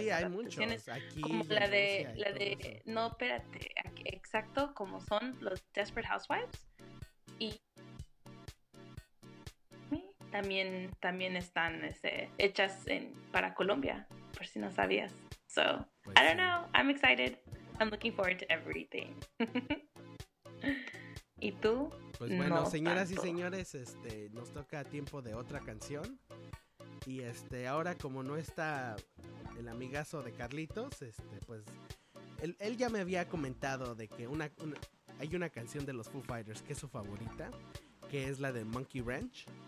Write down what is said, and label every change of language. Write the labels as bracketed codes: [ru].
[es] sí, hay muchos. Aquí, como la de, Rusia, la de no, espérate, aquí, exacto, como son los Desperate Housewives, y también están hechas para Colombia, por si no sabías. [en] So, [es] pues [en] I don't know, I'm excited, I'm looking forward to everything. [es] ¿Y tú? Pues bueno, no señoras tanto. Y señores, nos toca tiempo de otra canción. Y ahora como no está el amigazo de Carlitos, pues él ya me había comentado de que hay una canción de los Foo Fighters que es su favorita, que es la de Monkey Wrench.